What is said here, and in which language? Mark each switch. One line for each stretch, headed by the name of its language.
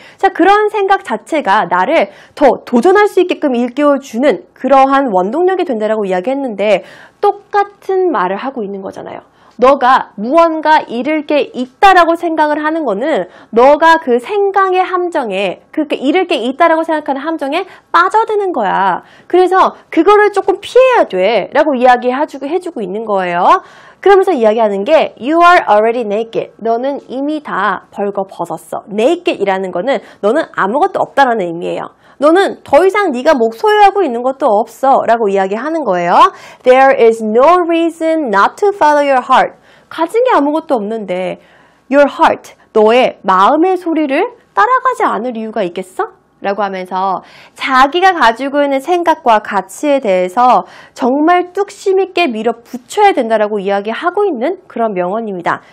Korean: 자, 그런 생각 자체가 나를 더 도전할 수 있게끔 일깨워주는 그러한 원동력이 된다라고 이야기했는데 똑같은 말을 하고 있는 거잖아요. 너가 무언가 잃을 게 있다라고 생각을 하는 거는 너가 그 생각의 함정에, 그렇게 잃을 게 있다라고 생각하는 함정에 빠져드는 거야. 그래서 그거를 조금 피해야 돼 라고 해주고 있는 거예요. 그러면서 이야기하는 게
English: You are already naked.
Korean: 너는 이미 다 벌거벗었어. Naked 이라는 거는 너는 아무것도 없다라는 의미예요. 너는 더 이상 네가 소유하고 있는 것도 없어 라고 이야기하는 거예요.
English: There is no reason not to follow your heart.
Korean: 가진 게 아무것도 없는데
English: your heart,
Korean: 너의 마음의 소리를 따라가지 않을 이유가 있겠어? 라고 하면서 자기가 가지고 있는 생각과 가치에 대해서 정말 뚝심 있게 밀어붙여야 된다라고 이야기하고 있는 그런 명언입니다.